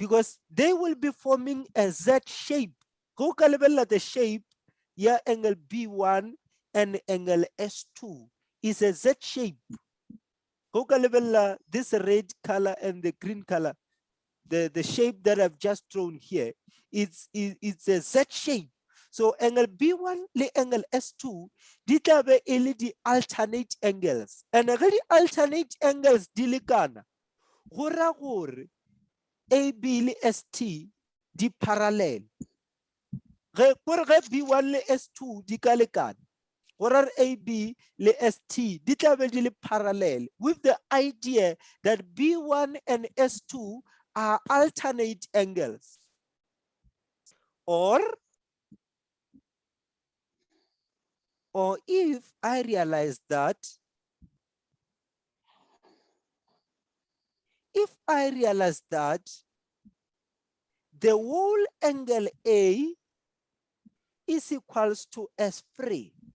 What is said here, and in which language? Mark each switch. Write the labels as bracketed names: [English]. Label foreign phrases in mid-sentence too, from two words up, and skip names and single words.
[English] because they will be forming a Z shape. [Northern Sotho] Go kalibella [English] the shape, yeah, angle B1 and angle S2 is a Z shape. [Northern Sotho] Go kalibella [English] this red color and the green color, the shape that I've just drawn here, it's a Z shape. [Northern Sotho] So angle B1 le angle S2, di tla be e le di [English] alternate angles. And the alternate angles [Northern Sotho] di lekana, go ra gore AB le ST di parallel. Ge B1 le S2 di ka lekana, gore AB le ST di tla be di le parallel, [English] with the idea that B1 and S2 are alternate angles. Or if I realize that, the whole angle A is equals to S free.